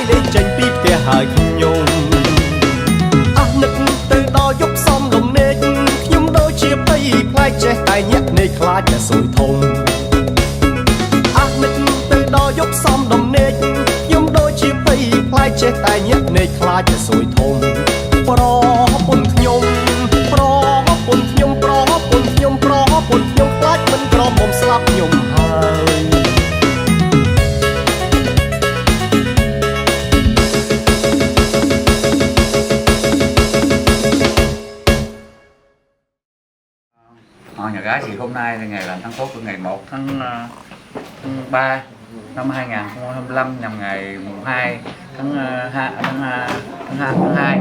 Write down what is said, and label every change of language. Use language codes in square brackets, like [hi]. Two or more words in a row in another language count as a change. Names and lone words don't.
[km] លេងចេញពីផ្ទះហើយខ្ញុំអស់នឹកទៅដល់យប់សំដំណេកខ្ញុំដូចជាភ័យផ្លែកចេះតែញាក់ភ្នែកខ្លាចតែសួយធំអស់នឹកទៅដល់យប់សំដំណេកខ្ញុំដូចជាភ័យផ្លែកចេះតែញាក់ភ្នែកខ្លាចតែសួយធំប្រពន្ធខ្ញុំប្រពន្ធខ្ញុំប្រពន្ធខ្ញុំប្រពន្ធខ្ញុំខ្លាចមិនក្រមុំស្លាប់ខ្ញុំហើយ [vi] Nhà gái thì hôm nay là ngày làm tháng tốt của ngày 1 tháng 3 năm 2025 nhằm ngày mùng 2 tháng 2.